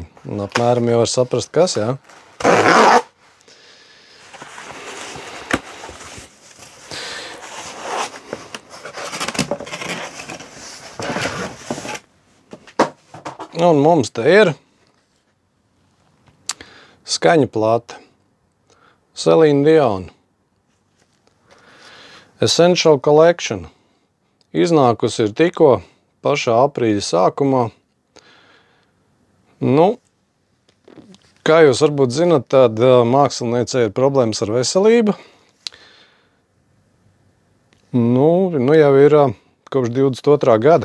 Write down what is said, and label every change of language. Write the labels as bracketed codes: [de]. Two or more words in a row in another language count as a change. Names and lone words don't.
[lv] Un apmēram jau var saprast, kas, jā. Un mums te ir skaņa plate. Celine Dion. Essential Collection. Iznākusi ir tikko pašā aprīļa sākumā. Nu, kā jūs varbūt zinat, tad māksliniecei ir problēmas ar veselību. Nu jau ir kopš 22. gada.